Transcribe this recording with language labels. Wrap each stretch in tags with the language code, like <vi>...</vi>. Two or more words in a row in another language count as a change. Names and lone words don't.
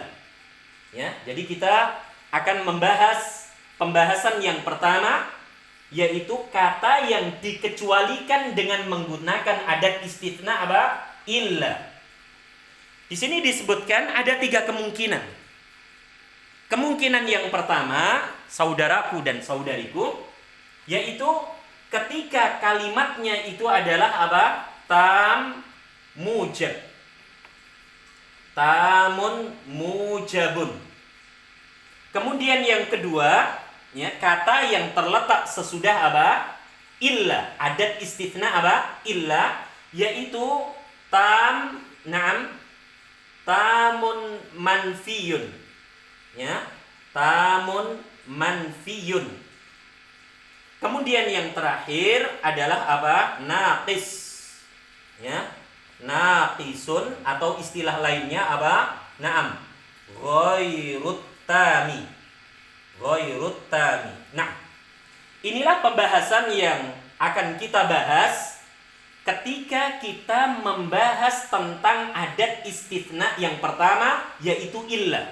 <id>Ya, jadi kita akan membahas pembahasan yang pertama, yaitu kata yang dikecualikan dengan menggunakan</id> <ar>adat istitsna</ar> <id>apa? Illa. Di sini disebutkan ada 3 kemungkinan. Kemungkinan yang pertama, saudaraku dan saudariku, yaitu ketika kalimatnya itu adalah apa?</id> <ar>Tam mujab. Tamun mujabun.</ar> <id>Kemudian yang kedua, ya, kata yang terletak sesudah apa? Illa.</id> <ar>Adat istitsna</ar> <id>apa? Illa, yaitu</id> <ar>tamun manfiyun. Ya, tamun manfiyun.</ar> <id>Kemudian yang terakhir adalah apa? Naqis. Ya, naqisun atau istilah lainnya apa?</id> <ar>Naam, ghairut tami. Ghairut tami.</ar> <id>Nah, inilah pembahasan yang akan kita bahas ketika kita membahas tentang</id> <ar>adat istitsna</ar> <id>yang pertama, yaitu illa.</id>